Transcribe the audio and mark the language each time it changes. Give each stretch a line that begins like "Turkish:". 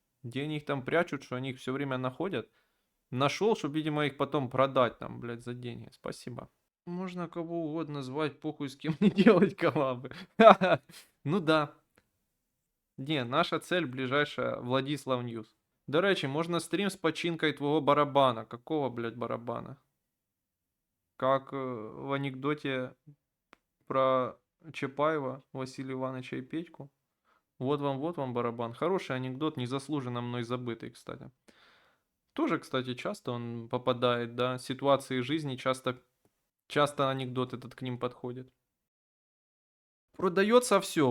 Russian: Где они их там прячут, что они их все время находят. Нашел, чтобы, видимо, их потом продать там, блядь, за деньги. Спасибо. Можно кого угодно звать, похуй с кем не делать коллабы. Ну да. Не, наша цель ближайшая Владислав Ньюс.
Ukrainian: До речі, можна стрім з починкою твого барабана.
Russian: Какого, блядь, барабана? Как в анекдоте про Чапаева, Василия Ивановича и Петьку. Вот вам барабан. Хороший анекдот, незаслуженно мной забытый, кстати. Тоже, кстати, часто он попадает, да, ситуации жизни, часто анекдот этот к ним подходит. Продается все.